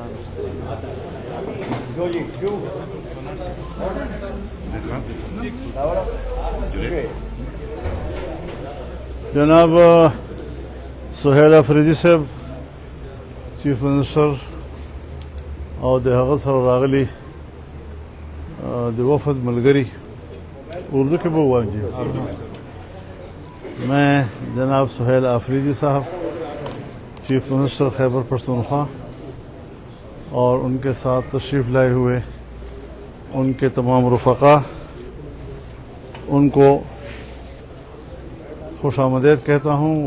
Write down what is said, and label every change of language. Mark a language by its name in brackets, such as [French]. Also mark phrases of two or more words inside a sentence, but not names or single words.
[Urdu] جناب سہیل افریدی صاحب چیف منسٹر اور [Pashto] د هغه سره راغلي د وفد ملګري اردو کې به ووایم. [Urdu] میں جناب سہیل آفریدی صاحب [English] chief minister [Urdu] خیبر پختونخوا اور ان کے ساتھ تشریف لائے ہوئے ان کے تمام رفقا ان کو خوش آمدید کہتا ہوں.